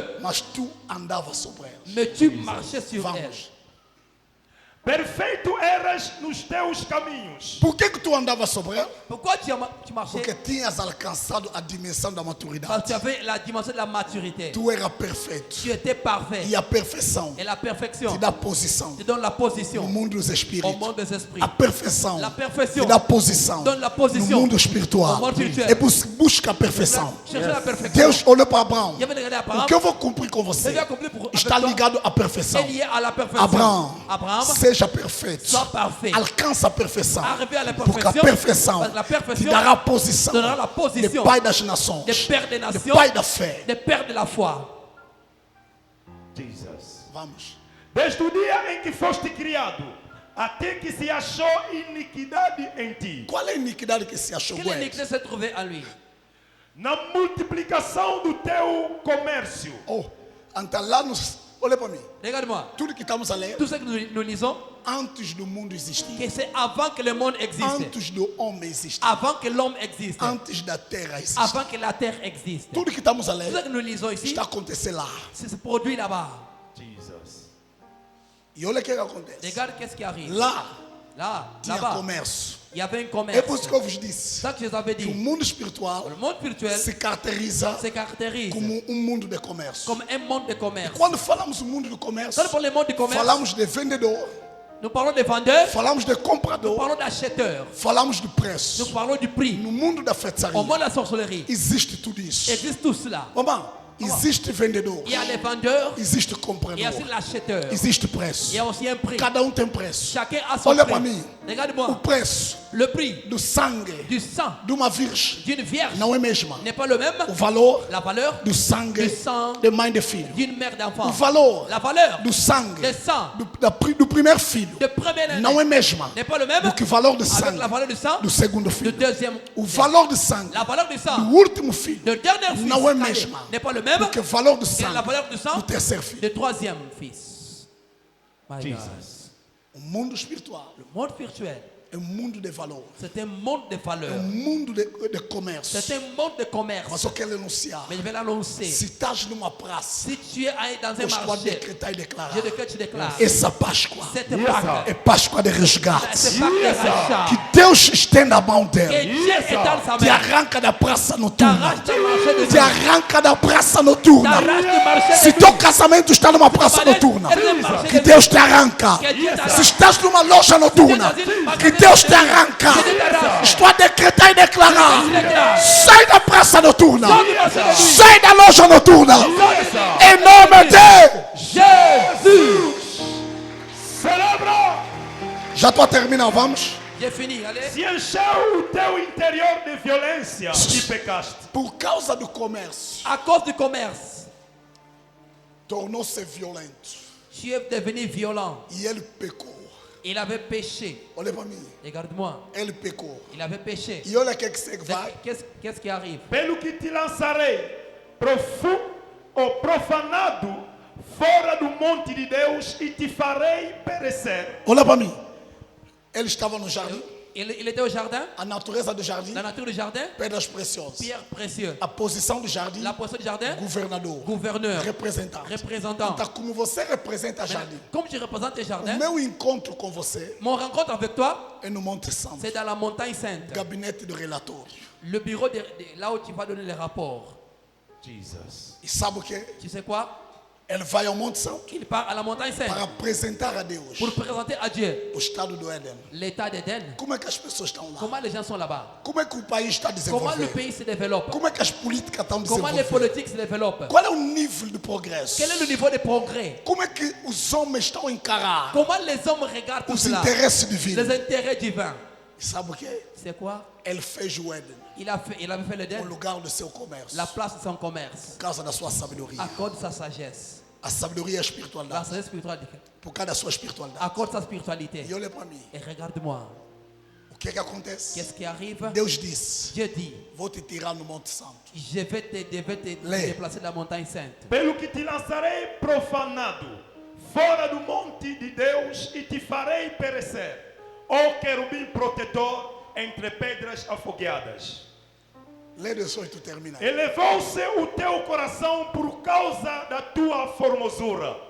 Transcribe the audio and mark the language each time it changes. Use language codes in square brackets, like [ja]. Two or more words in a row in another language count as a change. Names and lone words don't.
[pt] Mas tu andavas sobre elas. [fr] Mais tu marchais sur elles. [pt] Vamos. Perfeito eras nos teus caminhos. Por que tu andavas sobre elas? [fr] Pourquoi tu marchais? [pt] Porque tinhas alcançado a dimensão da [fr] Parce que [pt] maturidade. [fr] tu avais la dimension de la maturité. [pt] Tu eras perfeito. [fr] Tu étais parfait. [pt] E a perfeição [fr] Et la perfection [pt] te dá posição [fr] te donne la [pt] no [fr] position [pt] mundo dos [fr] au [pt] espíritos. [fr] monde des esprits. [pt] A perfeição [fr] La perfection [pt] te dá posição [fr] donne la [pt] no [fr] position [pt] mundo [fr] au [pt] espiritual. [fr] monde spirituel. [pt] É busca a perfeição. [fr] Chercher la perfection. [pt] Deus olhou para Abraão. [fr] Il y avait regardé [pt] O [fr] Abraham. [pt] que eu vou cumprir com você [fr] Je vais accomplir pour [pt] está [fr] avec toi. [pt] ligado à perfeição. [fr] C'est lié à la perfection. [pt] Abraão, seja perfeito. [fr] sois parfait. [pt] Alcança a perfeição. [fr] Arriver à la [pt] Porque a [fr] perfection. [pt] perfeição [fr] Parce que la [pt] te [fr] perfection [pt] dará a posição [fr] donnera la [pt] de [fr] position [pt] pai das nações, [fr] des pères des [pt] de [fr] nations, [pt] pai da fé. [fr] des pères de la foi. [pt] Jesus. Vamos. Desde o dia em que foste criado, até que se achou iniquidade em ti. Qual é a iniquidade que se achou? [fr] Quelle iniquité s'est trouvée en lui? [pt] Na multiplicação do teu comércio. Oh, então lá nos. Olha para mim. [fr] Regarde-moi. [pt] Tudo que estamos a ler, [fr] Tout ce que nous lisons, [pt] antes do mundo existir, [fr] que c'est avant que le monde existe. [pt] antes do homem existir, [fr] Avant que l'homme existe. [pt] antes da terra existir. [fr] Avant que la terre existe. [pt] Tudo que estamos a [fr] Tout ce [pt] ler [fr] que nous lisons ici, [pt] está acontecendo lá. [fr] c'est ce produit là-bas. [pt] Jesus. E olha o que acontece. [fr] Regarde qu'est-ce qui arrive. [pt] Lá [fr] Là, [pt] tinha [fr] là-bas, [pt] comércio. [fr] il y avait un [pt] É [fr] commerce. [pt] por isso que eu vos disse [fr] C'est ça que je vous avais [pt] que o [fr] dit. [pt] mundo espiritual [fr] Le monde spirituel [pt] se caracteriza [fr] se caractérise [pt] como mundo de comércio. [fr] comme un monde de commerce. [pt] Quando falamos do mundo do comércio, [fr] Quand on parle du monde du commerce, [pt] falamos de vendedor, [fr] nous parlons des vendeurs, [pt] falamos de [fr] nous [pt] comprador, [fr] parlons d'acheteurs, [pt] falamos do preço. [fr] nous parlons du prix. [pt] No mundo da feitiçaria [fr] Au monde de la sorcellerie, [pt] existe tudo isso. [fr] existe tout cela. [pt] Mamãe, existe vendedor, [fr] Il y a les vendeurs, [pt] existe [fr] il y a [pt] comprador, [fr] aussi l'acheteur. [pt] existe [fr] Il [pt] preço. [fr] y a aussi un prix. [pt] Cada tem preço. [fr] Chacun a son [pt] Olha para [fr] prix. [pt] mim. O [fr] Regarde-moi, [pt] preço [fr] le prix [pt] do sangue [fr] du sang [pt] de uma virgem [fr] d'une vierge [pt] não é mesma. [fr] n'est pas le même. [pt] O valor [fr] La valeur [pt] do sangue [fr] du sang [pt] de mãe de filho. [fr] d'une mère [pt] O [fr] d'enfant. [pt] valor [fr] La valeur [pt] do sangue [fr] du sang [pt] do primeiro filho [fr] de première [pt] não é [fr] année [pt] mesma [fr] n'est pas le même [pt] do que o valor do [fr] avec [pt] sangue [fr] la valeur du sang [pt] do segundo [fr] du [pt] filho. [fr] deuxième. [pt] O valor do sangue [fr] La valeur du sang [pt] do último filho [fr] du dernier fils [pt] não é [fr] année [pt] mesma [fr] n'est pas le même [pt] do que o valor do [fr] que la [pt] sangue [fr] valeur du sang [pt] do terceiro filho. [fr] du troisième fils. [en] My God. [pt] O mundo espiritual [fr] Le monde spirituel, [pt] é um mundo de valor, [fr] c'est un monde de [pt] é [fr] valeur. [pt] um mundo de comércio. [fr] C'est un monde de commerce. [pt] Mas eu quero anunciar: [fr] Mais je vais l'annoncer. [pt] se estás numa praça, [fr] Si tu es dans [pt] eu [fr] un [pt] estou a [fr] marché, [pt] decretar e declarar: [fr] je te déclare, [pt] essa Páscoa [fr] cette [pt] é [fr] Pâque, [pt] Páscoa de resgate. [fr] cette Pâque de rachat, [pt] Que Deus estenda a mão [fr] que [pt] dela, [fr] Dieu étende sa [pt] te [fr] main, [pt] arranca da praça noturna, [fr] t'arrache du marché de [pt] te [fr] Dieu, [pt] arranca da praça noturna. [fr] t'arrache du marché [pt] Se [fr] de [pt] teu [fr] Dieu, [pt] casamento está numa praça noturna, que Deus te arranca. Se estás numa loja noturna, que Deus te arranca. Estou a decretar e declarar: sai da praça noturna, sai da loja noturna, em nome de [fr] Jésus. [pt] Celebra! Já estou a terminar, vamos? [fr] J'ai fini, allez. [pt] Se encheu o teu interior de violência e pecaste. Por causa do comércio, [fr] À cause du commerce, [pt] tornou-se violento. [fr] tu es devenu violent. [pt] E ele pecou. [fr] Il avait péché. [pt] Olha para mim. [fr] Regarde-moi. [pt] Ele pecou. [fr] Il avait péché. [pt] E olha o que é que segue, vai. [fr] Qu'est-ce qui arrive? [pt] Pelo que te lançarei profanado fora do monte de Deus e te farei perecer. Olha para mim. Ele estava no jardim. [fr] Il était au jardin. [pt] A natureza do jardim, [fr] La nature du jardin. [pt] pedras preciosas. [fr] Pierre précieux. [pt] A posição do jardim, [fr] La position du jardin. [pt] governador, [fr] Gouverneur. [pt] representante. [fr] Représentant. [pt] Então, como você representa jardim, [fr] Comme tu représentes le [pt] o [fr] jardin, [pt] meu encontro com você [fr] mon rencontre avec toi, [pt] é no Monte Santo, [fr] c'est dans la montagne sainte. [pt] gabinete do relatório. [fr] Le bureau là où tu vas donner les rapports. [pt] Jesus. E sabe o que? [fr] Tu sais quoi? [pt] Ele vai ao Monte Santo [fr] Il part à la montagne sainte [pt] para apresentar a Deus [fr] pour présenter à Dieu [pt] o estado do Éden. [fr] l'état d'Éden. [pt] Como é que as pessoas estão lá? [fr] Comment les gens sont là-bas? [pt] Como é que o país está [fr] Comment le [pt] desenvolvendo? [fr] pays se développe? [pt] Como é que as políticas estão [fr] Comment les [pt] desenvolvendo? [fr] politiques se développent? [pt] Qual é o nível de progresso? [fr] Quel est le niveau de progrès? [pt] Como é que os homens estão a encarar [fr] Comment les hommes regardent tout [pt] os [fr] cela? [pt] interesses divinos? [fr] Les intérêts divins. [pt] E sabe o que? [fr] C'est quoi? [pt] Ele fez o Éden, [fr] Il avait fait [pt] o [fr] l'Éden, [pt] lugar do seu comércio, [fr] la place de son commerce, [pt] por causa da sua sabedoria. [fr] à cause de sa sagesse. [pt] A sabedoria e a [fr] La [pt] espiritualidade, [fr] sagesse spirituelle, [pt] por causa da sua espiritualidade. [fr] à cause de sa spiritualité. [pt] E olha para mim, [fr] Et regarde-moi, [pt] o que é que acontece? [fr] qu'est-ce qui arrive? [pt] Deus disse, [fr] Dieu dit, [pt] vou te tirar no Monte Santo. [fr] je vais te [pt] Lê. [fr] déplacer de la montagne sainte. [pt] Pelo que te lançarei profanado fora do monte de Deus e te farei perecer, ó querubim protetor entre pedras afogueadas. Lê 18, termina. Elevou-se o teu coração por causa da tua formosura.